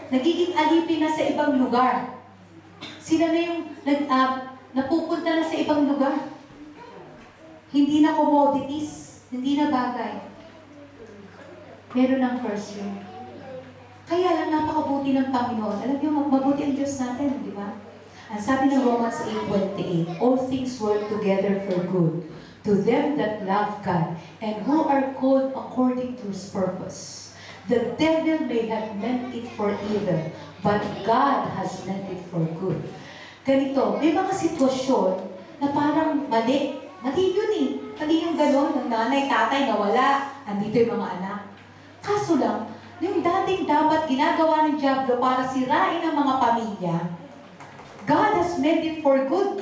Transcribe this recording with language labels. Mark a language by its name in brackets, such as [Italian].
[Filipino] Nagiging alipin na sa ibang lugar. Sila na yung napupunta na sa ibang lugar. Hindi na commodities, hindi na bagay. Meron ng curse yun. Kaya lang napakabuti ng Panginoon. Alam niyo, mabuti ang Diyos natin, di ba? Ang sabi ng [English] Romans 8:28, all things work together for good to them that love God and who are called according to His purpose. The devil may have meant it for evil, but God has meant it for good. [Filipino] Ganito, may mga sitwasyon na parang mali. Mali yun eh. Mali yung gano'n ng nanay, tatay, nawala. Andito yung mga anak. Kaso lang, yung dating dapat ginagawa ng diablo para sirain ang mga pamilya, [English] God has meant it for good.